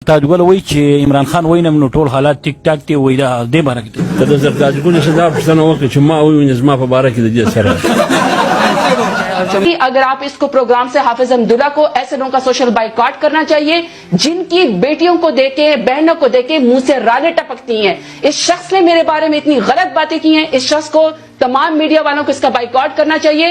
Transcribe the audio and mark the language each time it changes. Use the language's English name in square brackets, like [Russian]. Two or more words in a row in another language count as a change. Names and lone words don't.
[Pashto] زرتاج ګل وایي چې عمران خان وینم نو ټول حالات ټیک ټاک دی، وایي دا دې باره کې ته د زرتاج ګل څخه دا پوښتنه وکړه چې ما ووینې زما په باره کې د دې سره [Urdu] اگر آپ اس کو پروگرام سے حافظ حمداللہ کو ایسے لوگوں کا [English] social boycott [Urdu] کرنا چاہیے جن کی بیٹیوں کو دیکھے بہنوں کو دیکھے منہ سے رالیں ٹپکتی ہیں. اس شخص نے میرے بارے میں اتنی غلط باتیں کی ہیں، اس شخص کو تمام میڈیا والوں کو اس کا بائیکاٹ کرنا چاہیے.